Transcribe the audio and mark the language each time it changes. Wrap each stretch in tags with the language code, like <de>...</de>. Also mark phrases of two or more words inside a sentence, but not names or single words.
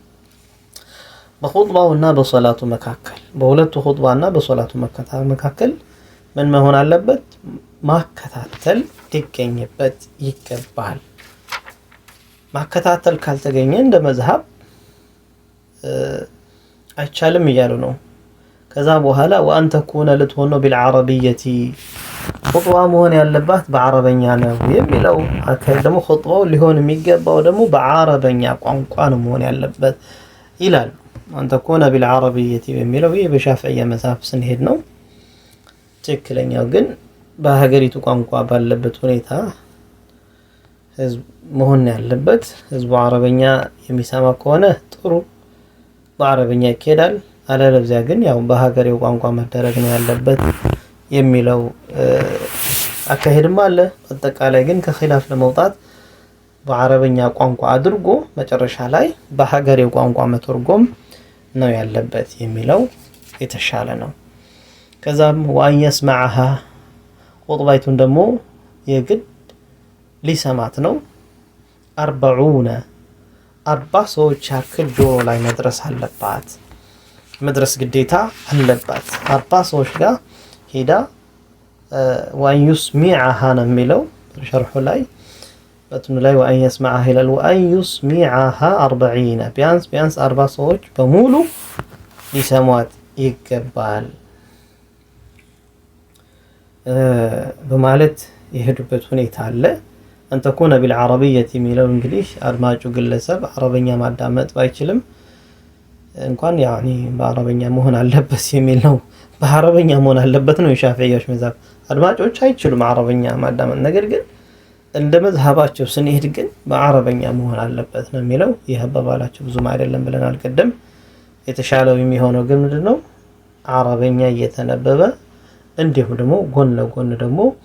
<am>በኹጥባውና በሶላቱ መካከል በሁለቱ ኹጥባና በሶላቱ መካከል ምን መሆን አለበት ማከታተል ሊገኝበት ይገባል ማከታተል ካልተገኘ እንደ መዝሐብ አይቻልም ይያሉ ነው ከዛ በኋላ</am> <ar>وان تكون لتሆነ بالعربيه</ar> <am>ኹጥባ መሆን ያለባት በአረበኛ ነው የሚለው አካል ደግሞ ኹጥባው ሊሆን የሚገባው ደግሞ በአረበኛ ቋንቋ ነው መሆን ያለበት ይላል</am> <ar>وان تكون بالعربيه</ar> <am>የሚለው ይሄ በሻፊዒያ መዝሐብ ስንሄድ ነው ትክክለኛው ግን በሀገሪቱ ቋንቋ ባለበት ሁኔታ ህዝብ መሆን ያለበት ህዝቡ አረበኛ የሚሰማ ከሆነ ጥሩ በአረበኛ ይኬዳል አለበለዚያ ግን ያው በሀገሬው ቋንቋ መደረግ ነው ያለበት የሚለው አካሄድም አለ አጠቃላይ ግን ከኺላፍ ለመውጣት በአረበኛ ቋንቋ አድርጎ መጨረሻ ላይ በሀገሬው ቋንቋ መተርጎም ነው ያለበት የሚለው የተሻለ ነው ከዛም</am> <ar>وان يسمعها</ar> <am>ኹጥባይቱን ደግሞ የግድ ሊሰማት ነው 40 ሰዎች ያክል ጆሮ ላይ መድረስ አለባት መድረስ ግዴታ አለባት 40 ሰዎች ጋር ሄዳ</am> <ar>وان يسمعها</ar> <am>ነው የሚለው ሸርሑ ላይ በትኑ ላይ</am> <ar>وان يسمعها</ar> <am>ይላል</am> <ar>وان يسمعها</ar> <am>40 ቢያንስ 40 ሰዎች በሙሉ ሊሰሟት ይገባል በማለት የሄዱበት ሁኔታ አለ</am> <ar>أن تكون بالعربية</ar> <am>የሚለው እንግዲህ አድማጩ ግለሰብ አረበኛ ማዳመጥ ባይችልም እንኳን ያኒ በአረበኛ መሆን አለበት የሚል ነው በአረበኛ መሆን አለበት ነው የሻፊዒዎች መዝሐብ አድማጮች አይችሉም አረበኛ ማዳመጥ ነገር ግን እንደ መዝሐባቸው ስንሄድ ግን በአረበኛ መሆን አለበት ነው የሚለው ይሄ አባባላቸው ብዙም አይደለም ብለናል ቀደም የተሻለው የሚሆነው ግን ምንድነው አረበኛ እየተነበበ እንዲሁ ደግሞ ጎን ለጎን ደግሞ</am>